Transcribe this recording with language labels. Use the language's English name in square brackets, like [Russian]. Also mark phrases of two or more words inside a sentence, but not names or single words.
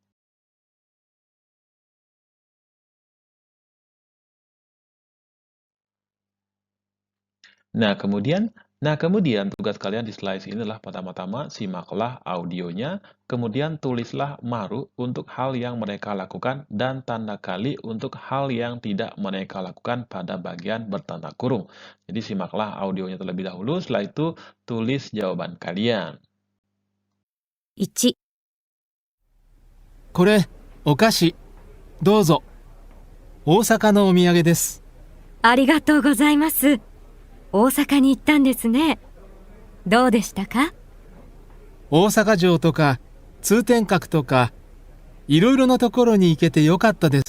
[Indonesian] Nah, kemudian tugas kalian di slide ini adalah pertama-tama simaklah audionya, kemudian tulislah maru untuk hal yang mereka lakukan dan tanda kali untuk hal yang tidak mereka lakukan pada bagian bertanda kurung. Jadi simaklah audionya terlebih dahulu, setelah itu tulis jawaban kalian. [Japanese] 1、これ、お菓子。どうぞ。大阪のお土産です。ありがとうございます。大阪に行ったんですね。どうでしたか？大阪城とか通天閣とかいろいろなところに行けてよかったです。